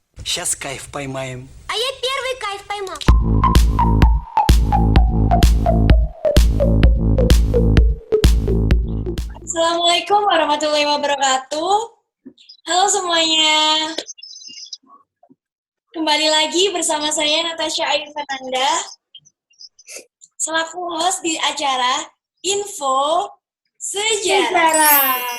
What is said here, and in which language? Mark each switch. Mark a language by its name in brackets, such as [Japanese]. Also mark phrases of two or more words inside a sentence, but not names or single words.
[Russian] Сейчас кайф поймаем. А я первый кайф поймал. [Arabic] السلام عليكم ورحمة الله وبركاته. [Indonesian] Halo semuanya. Kembali lagi bersama saya Natasha Ayu Fernanda selaku host di acara Info Sejarah.